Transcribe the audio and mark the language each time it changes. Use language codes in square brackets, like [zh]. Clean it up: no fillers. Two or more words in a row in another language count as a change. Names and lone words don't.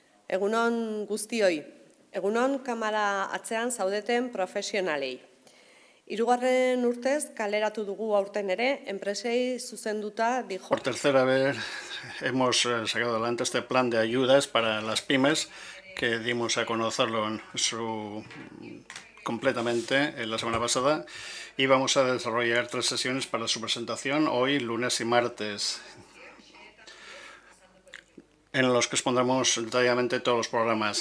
[eu] Egunon guztioi, egunon kamara atzean zaudeten profesionalei. Hirugarren urtez kaleratu dugu aurten ere, enpresei zuzenduta dijo. [es] Por tercera vez hemos sacado adelante este plan de ayudas para las pymes que dimos a conocerlo completamente la semana pasada y vamos a desarrollar 3 sesiones para su presentación hoy, lunes y martes, en los que expondremos detalladamente todos los programas.